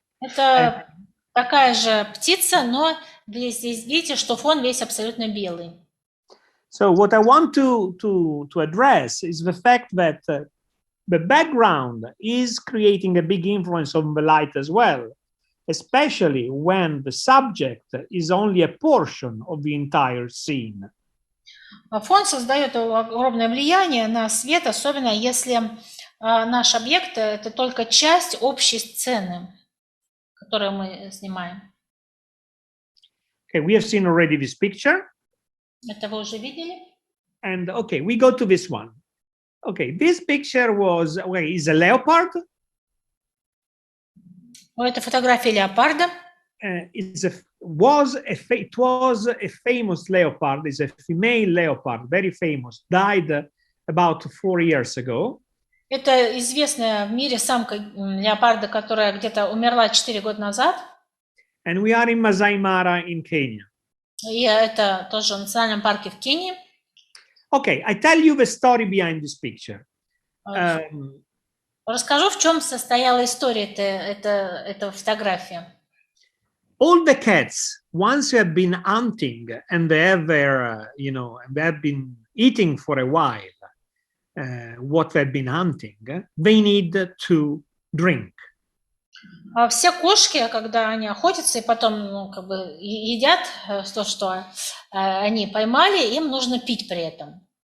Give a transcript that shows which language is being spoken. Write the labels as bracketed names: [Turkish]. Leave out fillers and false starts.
[Russian] Это такая же птица, но здесь видите, что фон весь абсолютно белый. [English] So what I want to address is the fact that the background is creating a big influence on the light as well, especially when the subject is only a portion of the entire scene. [Russian] Фон создает огромное влияние на свет, особенно если наш объект – это только часть общей сцены, которую мы снимаем. [English] Okay, we have seen already this picture. [Russian] Это вы уже видели? [English] And okay, we go to this one. Okay, this picture is a leopard. [Russian] Это фотография леопарда. [English] It was a famous leopard. It's a female leopard, very famous. Died about 4 years ago. [Russian] Это известная в мире самка леопарда, которая где-то умерла 4 года назад. [English] And we are in Masai Mara in Kenya. [Russian] И это тоже в национальном парке в Кении. [English] Okay, I tell you the story behind this picture. [Russian] Расскажу, в чем состояла история этой фотографии. [English] All the cats once you have been hunting and they have their, and they have been eating for a while what they've been hunting, they need to drink. [Russian] Все кошки, когда они охотятся и потом как бы едят то, что они поймали, им нужно пить при этом.